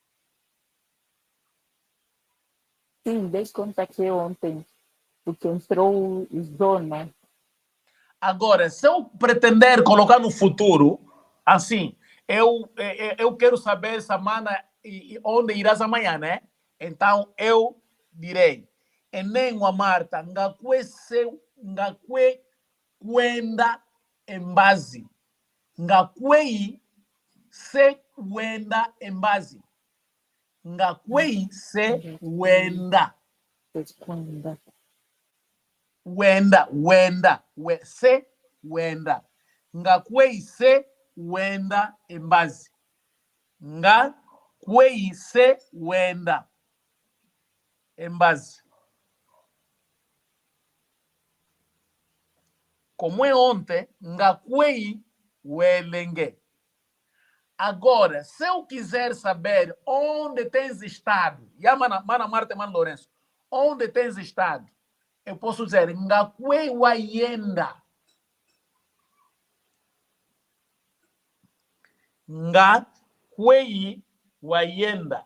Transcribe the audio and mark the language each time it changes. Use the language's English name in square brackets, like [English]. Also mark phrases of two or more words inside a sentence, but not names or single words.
[Portuguese] Sim, desde quando aqui ontem, porque entrou o zona. Agora, se eu pretender colocar no futuro, assim, eu quero saber, semana, onde irás amanhã, né? Então, eu direi, [Kimbundu] enengua Marta, ngakwe kwenda [Portuguese] em base. [Kimbundu] Ngakwei se wenda [Portuguese] em base. [Kimbundu] Ngakwei se wenda. Wenda. Se wenda. Ngakwei se wenda [Portuguese] em base. [Kimbundu] Ngakwei se wenda [Portuguese] em base. Como é ontem, [Kimbundu] ngakwei welenge. [Portuguese] Agora, se eu quiser saber onde tens estado, Mana Marta e Mano Lourenço, onde tens estado, eu posso dizer [Kimbundu] ngakwei wayenda. Ngakwei wayenda.